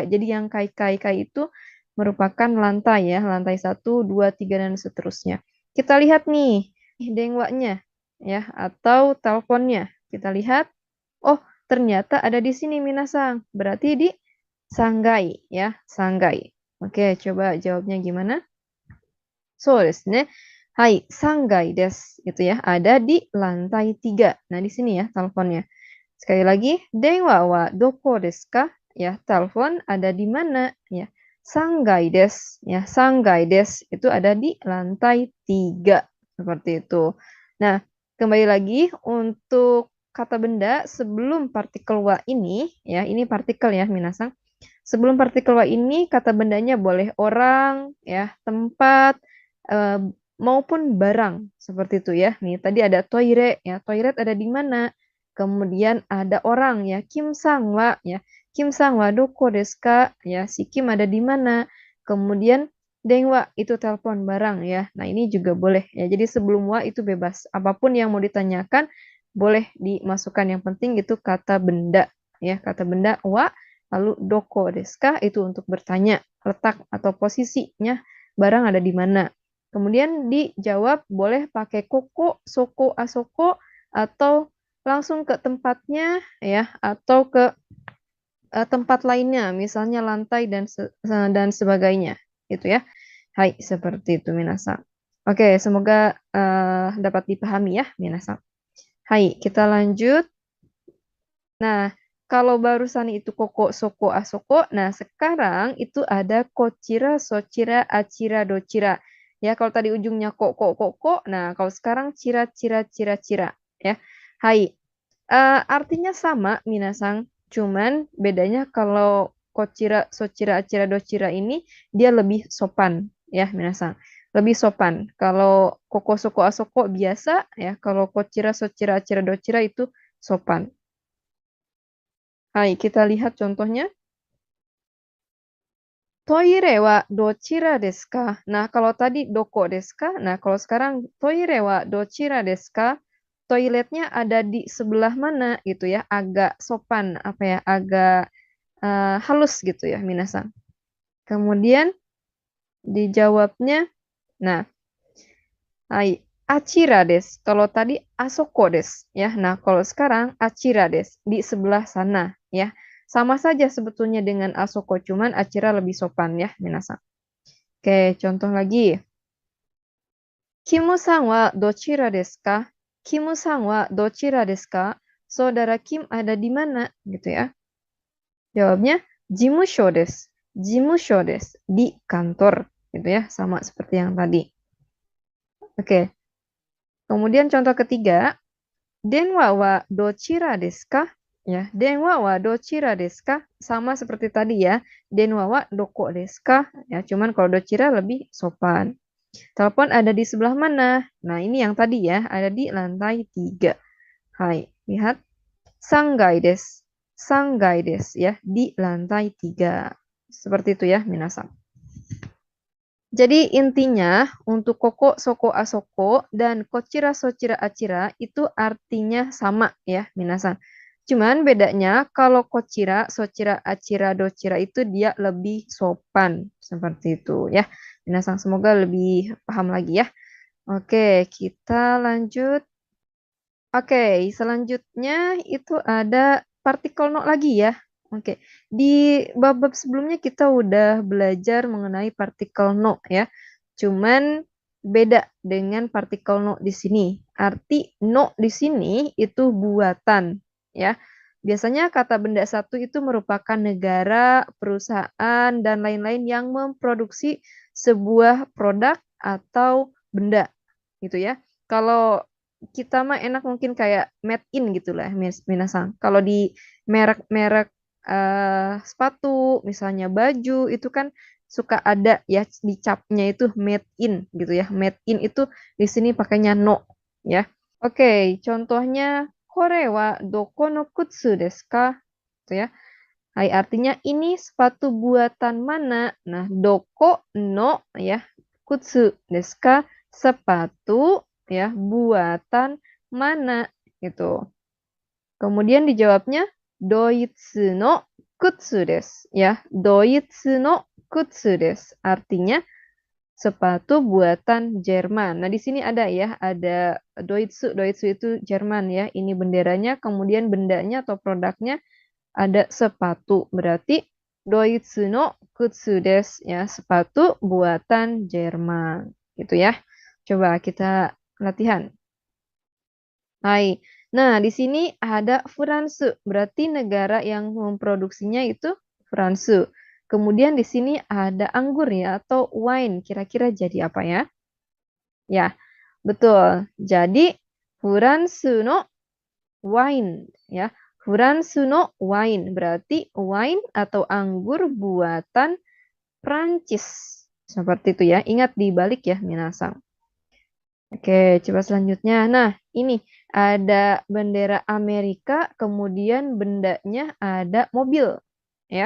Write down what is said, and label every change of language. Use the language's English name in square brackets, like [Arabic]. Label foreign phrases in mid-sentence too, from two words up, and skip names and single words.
[Indonesian] Jadi yang kai itu merupakan lantai ya, lantai 1, 2, 3 dan seterusnya. Kita lihat nih dengwanya ya, atau teleponnya. Kita lihat, oh ternyata ada di sini minasan. Berarti di Sanggai ya, Sanggai. Oke, coba jawabnya gimana? [Japanese] So desu ne. Hai, Sanggai desu [Indonesian] gitu ya. Ada di lantai 3. Nah, di sini ya teleponnya. Sekali lagi, [Japanese] denwa wa doko desu ka? [Indonesian] Ya, telepon ada di mana? Ya, [Japanese] Sanggai desu. [Indonesian] Ya, [Japanese] Sanggai desu [Indonesian] itu ada di lantai 3. Seperti itu. Nah, kembali lagi untuk kata benda sebelum partikel wa ini, ya, ini partikel ya, minasang. Sebelum partikel wa ini, kata bendanya boleh orang, ya, tempat, maupun barang. Seperti itu ya. Nih, tadi ada toire, ya. Toilet ada di mana? Kemudian ada orang, ya. [Japanese] Kim sang wa, [Indonesian] ya. [Japanese] Kim sang wa doko desu ka? Ya, [Indonesian] si Kim ada di mana? Kemudian dengwa itu telepon barang ya. Nah, ini juga boleh ya. Jadi sebelum wa itu bebas. Apapun yang mau ditanyakan boleh dimasukkan. Yang penting itu kata benda ya. Kata benda wa, lalu [Japanese] doko desu ka [Indonesian] itu untuk bertanya letak atau posisinya barang ada di mana. Kemudian dijawab boleh pakai [Japanese] koko, soko, asoko [Indonesian] atau langsung ke tempatnya ya atau ke tempat lainnya, misalnya lantai dan sebagainya, gitu ya. Hai, seperti itu minasang. Oke, semoga dapat dipahami ya minasang. Hai, kita lanjut. Nah, kalau barusan itu [Japanese] koko, soko, asoko, [Indonesian] nah sekarang itu ada [Japanese] kochira, sochira, achira, dochira. [Indonesian] Ya, kalau tadi ujungnya kok, kok, nah kalau sekarang cira, cira, cira, cira. Ya, hai. Artinya sama, minasang. Cuman bedanya kalau [Japanese] kochira, sochira, achira, dochira [Indonesian] ini dia lebih sopan. Ya, minasang. Lebih sopan. Kalau [Japanese] koko, soko, asoko [Indonesian] biasa. Ya, kalau [Japanese] kochira, sochira, achira, dochira [Indonesian] itu sopan. Hai, kita lihat contohnya. [Japanese] Toire wa dochira desu ka? [Indonesian] Nah, kalau tadi [Japanese] doko desu ka? [Indonesian] Nah, kalau sekarang [Japanese] toire wa dochira desu ka? [Indonesian] Toiletnya ada di sebelah mana gitu ya? Agak sopan, apa ya? Agak halus gitu ya, minasan. Kemudian dijawabnya, nah, hai, [Japanese] achira desu. [Indonesian] Kalau tadi [Japanese] asoko desu [Indonesian] ya. Nah, kalau sekarang [Japanese] achira desu [Indonesian] di sebelah sana ya. Sama saja sebetulnya dengan asoko, cuman achira lebih sopan ya, minasan. Oke, contoh lagi. [Japanese] Kimu-san wa dochira desu ka? Kimu-san wa dochira desu ka? [Indonesian] Saudara Kim ada di mana? Gitu ya. [Japanese] Jawabnya jimusho desu. Jimusho desu. [Indonesian] Di kantor. Gitu ya. Sama seperti yang tadi. Oke. Kemudian contoh ketiga. [Japanese] Denwa wa dochira desu ka? [Indonesian] Ya, [Japanese] denwa wa dochira desu ka? [Indonesian] Sama seperti tadi ya. [Japanese] Denwa wa doko desu ka? [Indonesian] Ya, cuman kalau dochira lebih sopan. Telepon ada di sebelah mana? Nah, ini yang tadi ya, ada di lantai 3. [Japanese] Hai, lihat. Sanggai desu. [Indonesian] Sanggai desu ya, di lantai 3. Seperti itu ya, minasan. Jadi intinya untuk [Japanese] koko, soko, asoko [Indonesian] dan [Japanese] kochira, sochira, achira [Indonesian] itu artinya sama ya, minasan. Cuman bedanya kalau [Japanese] kochira, sochira, achira, dochira [Indonesian] itu dia lebih sopan. Seperti itu ya. Minasan semoga lebih paham lagi ya. Oke, kita lanjut. Oke, selanjutnya itu ada partikel no lagi ya. Oke, di bab-bab sebelumnya kita udah belajar mengenai partikel no ya. Cuman beda dengan partikel no di sini. Arti no di sini itu buatan ya. Biasanya kata benda satu itu merupakan negara, perusahaan, dan lain-lain yang memproduksi sebuah produk atau benda gitu ya. Kalau kita mah enak mungkin kayak [English] made in [Indonesian] gitu lah, minasan. Kalau di merek-merek sepatu, misalnya baju, itu kan suka ada ya di capnya itu [English] made in [Indonesian] gitu ya. [English] Made in [Indonesian] itu di sini pakainya no ya. Oke, contohnya [Japanese] kore wa doko no kutsu desu ka? [Indonesian] Gitu ya. Hai, artinya ini sepatu buatan mana? Nah, [Japanese] doko no [Indonesian] ya, [Japanese] kutsu desu ka? [Indonesian] Sepatu ya, buatan mana gitu. Kemudian dijawabnya [Japanese] doitsu no kutsu desu [Indonesian] ya. [Japanese] Doitsu no kutsu desu. [Indonesian] Artinya sepatu buatan Jerman. Nah, di sini ada ya, ada Doitsu. Doitsu itu Jerman ya. Ini benderanya, kemudian bendanya atau produknya ada sepatu. Berarti [Japanese] Doitsu no kutsu desu [Indonesian] ya, sepatu buatan Jerman. Gitu ya. Coba kita latihan. Hai. Nah, di sini ada France, berarti negara yang memproduksinya itu France. Kemudian di sini ada anggur ya atau wine. Kira-kira jadi apa ya? Ya, betul. Jadi [Japanese] France no wine [Indonesian] ya. [Japanese] Furansu no wine [Indonesian] berarti wine atau anggur buatan Prancis. Seperti itu ya. Ingat dibalik ya minasang. Oke, coba selanjutnya. Nah, ini ada bendera Amerika, kemudian bendanya ada mobil ya.